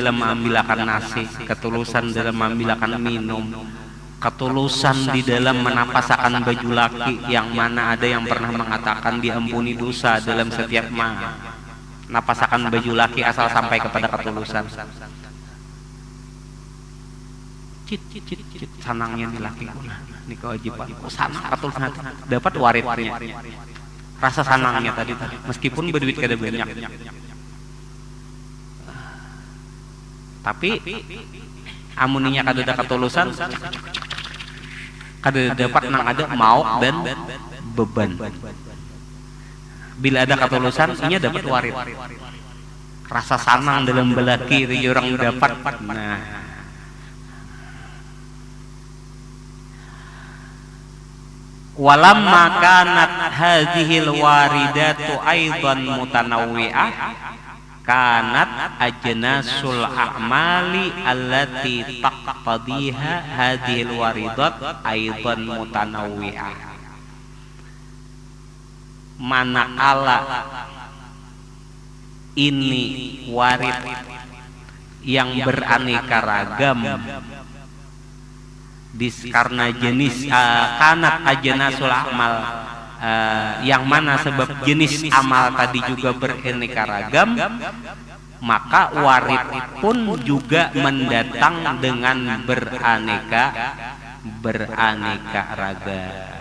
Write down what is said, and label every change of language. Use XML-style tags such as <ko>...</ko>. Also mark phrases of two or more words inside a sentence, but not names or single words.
<bjn>dalam mengambilkan nasi, ketulusan dalam mengambilkan minum, ketulusan di dalam menapasakan baju laki, yang mana ada yang pernah mengatakan diampuni dosa dalam setiap napasakan baju laki asal sampai kepada ketulusan. Cit sanangnya nih laki guna ini kewajiban sanang ketulusan dapat waridnya rasa sanangnya tadi meskipun berduit kada banyak. Tapi amuninya kada ada ketulusan kada dapat nang ada mau dan beban. Bila ada ketulusan inya dapat warid. Rasa sanang dalam belaki itu orang dapat. Nah,</bjn> <ar>وَلَمَّا كَانَتْ هَذِهِ الْوَارِدَاتُ أَيْضًا مُتَنَوِّعَةً، كَانَتْ أَجْنَاسُ الْأَعْمَالِ الَّتِي تَقْتَضِيهَا هَذِهِ الْوَارِدَاتُ أَيْضًا مُتَنَوِّعَةً.</ar> <id>Manakala ini warid yang beraneka ragam karena jenis</id> <ar>كَانَتْ أَجْنَاسُ الْأَعْمَال,</ar> <id>yang mana sebab jenis amal tadi juga beraneka ragam, maka warid pun juga mendatang dengan beraneka ragam.</id>